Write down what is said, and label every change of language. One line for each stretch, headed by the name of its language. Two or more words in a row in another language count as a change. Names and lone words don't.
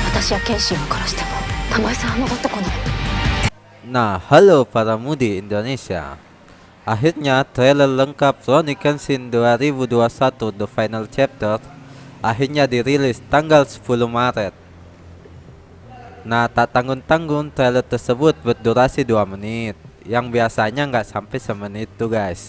Japanese: 私やケイシーを殺しても玉井さんは戻ってこない。
Indonesian: Nah, halo para mudi Indonesia. Akhirnya trailer lengkap Rurouni Kenshin 2021 The Final Chapter akhirnya dirilis tanggal 10 Maret. Nah, tak tanggung-tanggung trailer tersebut berdurasi 2 menit, yang biasanya nggak sampai semenit tuh guys.